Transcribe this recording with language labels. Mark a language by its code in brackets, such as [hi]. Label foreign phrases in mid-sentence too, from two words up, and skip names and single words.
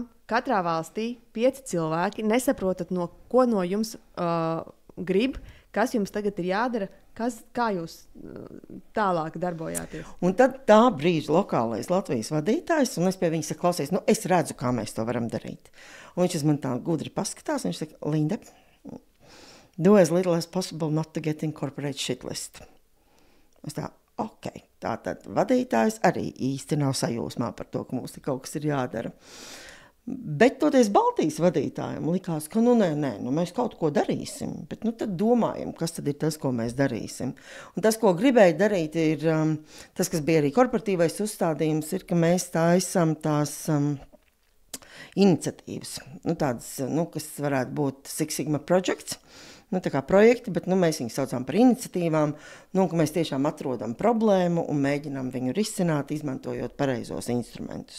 [lv] Katrā valstī 5 cilvēki, nesaprotat, ko no jums grib, kas jums tagad ir jādara, kā jūs tālāk darbojāties. Un tad tā brīža lokālais Latvijas vadītājs, un es pie viņa saku, klausies, es redzu, kā mēs to varam darīt. Un viņš man tā gudri paskatās, un viņš saka, Linda, [en] do as little as possible not to get incorporate shit list. [lv] Es tā, ok, tātad vadītājs arī īsti nav sajūsmā par to, ka mums te kaut kas ir jādara. Bet toties Baltijas vadītājiem likās, ka mēs kaut ko darīsim, bet tad domājam, kas tad ir tas, ko mēs darīsim. Un tas, ko gribēju darīt, ir tas, kas bija arī korporatīvais uzstādījums, ir, ka mēs taisam tās iniciatīvas, tādas, kas varētu būt [en] Six Sigma projects, [lv] tā kā projekti, bet mēs viņus saucam par iniciatīvām, ka mēs tiešām atrodam problēmu un mēģinām viņu risināt, izmantojot pareizos instrumentus.